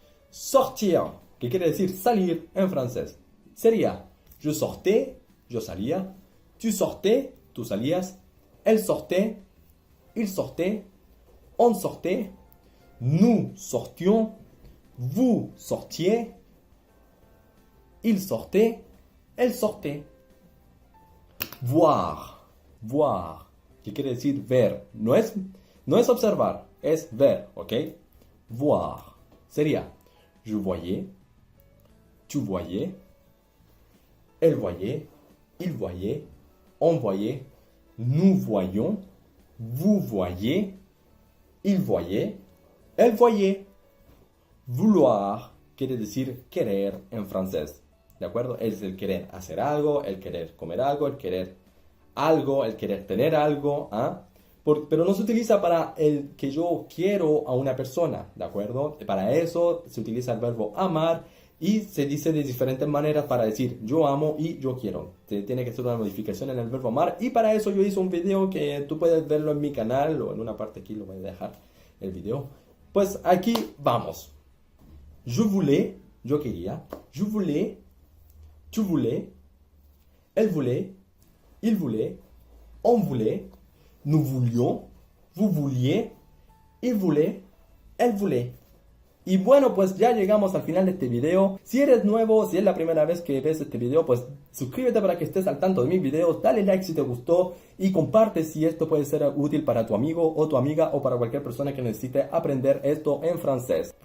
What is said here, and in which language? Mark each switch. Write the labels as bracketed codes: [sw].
[fr] Sortir, [es] que quiere decir salir en francés, sería [fr] je sortais, [es] yo salía, [fr] tu sortais, [es] tú salías, [fr] elle sortait, il sortait, on sortait, nous sortions, vous sortiez, il sortait, elle sortait. [es] Voir, que quiere decir ver, no es observar, es ver, ¿ok? [fr] Voir, sería je voyais, tu voyais, elle voyait, il voyait, on voyait, nous voyions, vous voyez, il voyait, elle voyait. [es] Vouloir quiere decir querer en francés, ¿de acuerdo? Es el querer hacer algo, el querer comer algo, el querer tener algo, ¿ah? Pero no se utiliza para el que yo quiero a una persona, ¿de acuerdo? Para eso se utiliza el verbo amar y se dice de diferentes maneras para decir yo amo y yo quiero. Tiene que ser una modificación en el verbo amar y para eso yo hice un video que tú puedes verlo en mi canal o en una parte aquí lo voy a dejar el video. Pues aquí vamos. [fr] Je voulais, [es] yo quería. [fr] Je voulais, tu voulais, elle voulait, il voulait, on voulait, nous voulions, vous vouliez, il voulait, elle voulait. [es] Y bueno, pues ya llegamos al final de este video. Si eres nuevo, si es la primera vez que ves este video, pues suscríbete para que estés al tanto de mis videos, dale like si te gustó y comparte si esto puede ser útil para tu amigo o tu amiga o para cualquier persona que necesite aprender esto en francés.